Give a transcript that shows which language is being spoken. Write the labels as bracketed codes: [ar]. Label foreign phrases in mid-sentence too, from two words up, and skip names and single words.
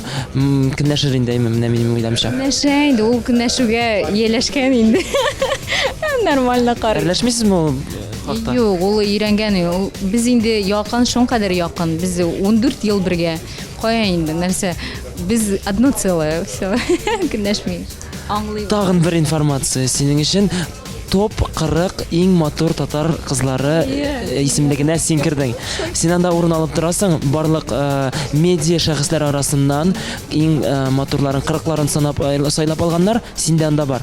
[tt] Көнләшер инде менә минем уйламча. Көнләшә инде, ул көнләшүгә ияләшкән инде. Нормально карый. Әрләшмисезме ул хакта? Юк, ул өйрәнгән. Без инде якын, шуң кадәр якын. Без 14 ел бергә. Кая инде, нәрсә? Без [ru] одно целое, [tt] всё. Көнләшми. Тагын бер информация синең өчен топ 40 иң матур татар кызлары исемлегенә син кирдең. Син анда урын алып торасың, барлык медиа шәхесләр арасыннан иң матурларын 40-ларын сайлап алганнар синдә анда бар.